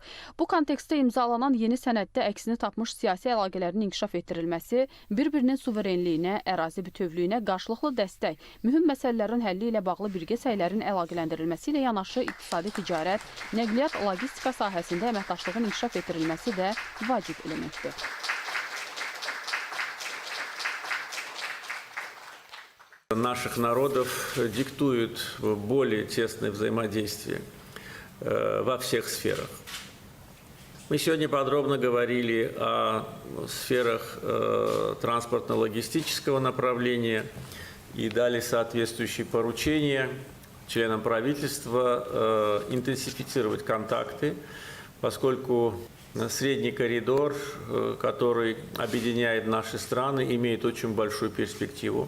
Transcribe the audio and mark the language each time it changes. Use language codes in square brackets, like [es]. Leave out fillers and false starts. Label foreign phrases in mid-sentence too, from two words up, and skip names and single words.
[az] Bu kontekstdə imzalanan yeni sənəddə əksini tapmış siyasi əlaqələrin inkişaf etdirilməsi, bir-birinin suverenliyinə, ərazi bütövlüyünə qarşılıqlı dəstək, mühüm məsələlərin həlli ilə bağlı birgə səylərin əlaqələndirilməsi ilə yanaşı iqtisadi ticarət, nəqliyyat, logistika sahəsində əməkdaşlığın inkişaf etdirilməsi də vacib elementdir. [ru] Наших народов диктует более тесное взаимодействие во всех сферах. Мы сегодня подробно говорили о сферах транспортно-логистического направления и дали соответствующие поручения членам правительства интенсифицировать контакты, поскольку средний коридор, который объединяет наши страны, имеет очень большую перспективу.